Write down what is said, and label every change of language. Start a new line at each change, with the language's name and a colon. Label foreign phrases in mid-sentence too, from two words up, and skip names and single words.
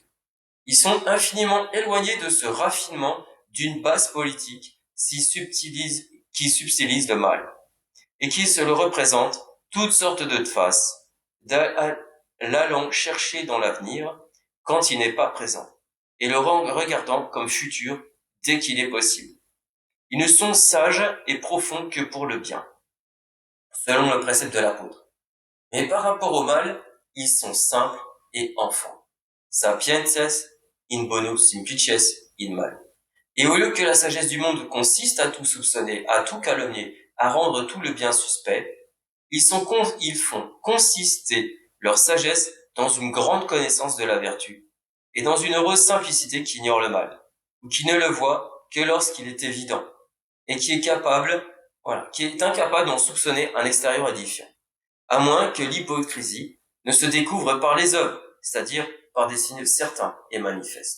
French: Ils sont infiniment éloignés de ce raffinement d'une basse politique qui subtilise le mal, et qui se le représente toutes sortes de faces, l'allant chercher dans l'avenir quand il n'est pas présent, et le regardant comme futur dès qu'il est possible. Ils ne sont sages et profonds que pour le bien, selon le précepte de l'apôtre. Mais par rapport au mal, ils sont simples et enfants.
Latin: Sapientias in bono simplices in mal.
French: Et au lieu que la sagesse du monde consiste à tout soupçonner, à tout calomnier, à rendre tout le bien suspect, ils font consister leur sagesse dans une grande connaissance de la vertu et dans une heureuse simplicité qui ignore le mal, ou qui ne le voit que lorsqu'il est évident, et qui est incapable d'en soupçonner un extérieur édifiant, à moins que l'hypocrisie ne se découvre par les œuvres, c'est-à-dire par des signes certains et manifestes.